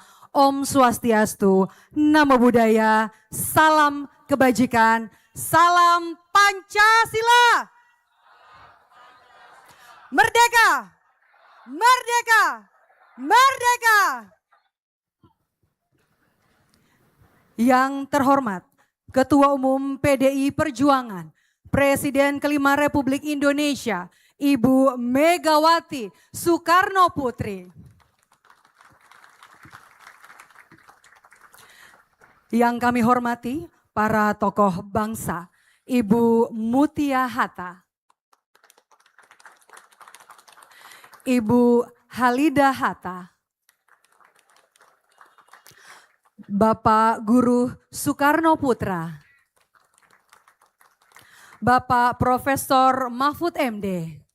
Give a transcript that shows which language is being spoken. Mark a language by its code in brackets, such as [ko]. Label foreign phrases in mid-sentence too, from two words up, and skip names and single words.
[sa] Om Swastiastu, [pi] Namo Buddhaya, [id] salam kebajikan, salam Pancasila. Merdeka, merdeka, merdeka. Yang terhormat Ketua Umum PDI Perjuangan, Presiden kelima Republik Indonesia, Ibu Megawati Soekarno Putri. Yang kami hormati para tokoh bangsa, Ibu Mutia Hatta, Ibu Halida Hatta, Bapak Guru Soekarno Putra, Bapak Profesor Mahfud MD,